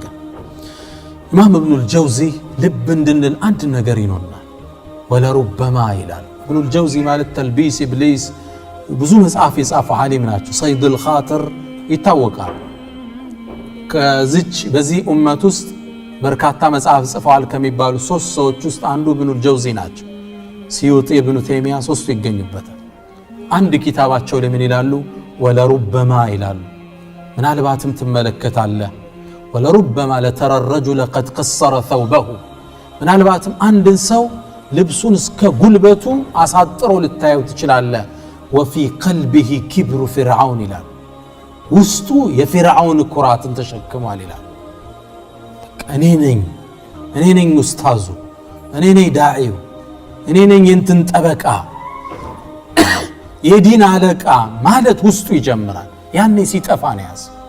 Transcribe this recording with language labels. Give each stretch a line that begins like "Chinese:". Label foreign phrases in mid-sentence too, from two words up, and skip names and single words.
Amharic: ኢማም ኢብኑ አልጀውዚ ልብ እንድንል አንድ ነገር ይኖርናል። ወለሩበማ ይላል ኢብኑ አልጀውዚ ማለት ተልቢስ ኢብሊስ ብዙ መጽሐፍ የጻፈ ዓሊም ናቸው። ሰይዱል ኻጥር ይታወቃል። ከዚች በዚህ ኡመት ውስጥ በርካታ መጽሐፍ ጽፈዋል ከሚባሉ ሶስት ሰዎች ውስጥ አንዱ ኢብኑ አልጀውዚ ናቸው። ሲዩጢ ኢብኑ ተይሚያ ሶስቱ ይገኙበታል። አንድ ኪታባቸው ላይ ምን ይላሉ? ወለሩበማ ይላሉ ምናልባትም ትመለከታለህ
Arabic: ولربما لترى الرجل قد قصر ثوبه
Amharic: ምናልባትም አንድን ሰው ልብሱን እስከ ጉልበቱ አሳጥሮ ልታየው ትችላለህ።
Arabic: وفي قلبه كبر فرعون
Amharic: ይላል ውስጡ የፊርዓውን ኩራትን ተሸክሟል ይላል። እኔ ነኝ ኡስታዙ፣ እኔ ነኝ ዳዒው፣ እኔ ነኝ እንትን ጠበቃ የዲን አለቃ ማለት ውስጡ ይጀምራል። ያኔ ሲጠፋ ነው ያዝ